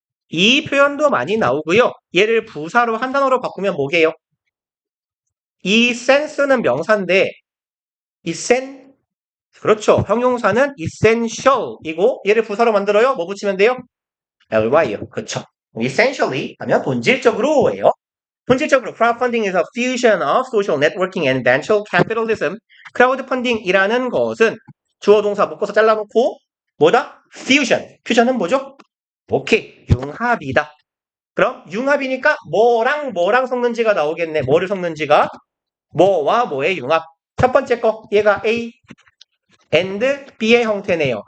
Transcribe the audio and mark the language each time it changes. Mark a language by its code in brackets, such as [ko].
[ko] 이 표현도 많이 나오고요. 얘를 부사로 한 단어로 바꾸면 뭐게요? 이 sense는 명사인데 그렇죠. 형용사는 essential이고 얘를 부사로 만들어요. 뭐 붙이면 돼요? ly요. 그렇죠. essentially 하면 본질적으로예요. 본질적으로 [en] crowdfunding is a fusion of social networking and venture capitalism. [ko] crowdfunding이라는 것은 주어 동사 묶어서 잘라놓고 뭐다? fusion. 퓨전은 뭐죠? 오케이. 융합이다. 그럼 융합이니까 뭐랑 섞는지가 나오겠네. 뭐를 섞는지가? 뭐와 뭐의 융합. 첫 번째 거, 얘가 A and B의 형태네요.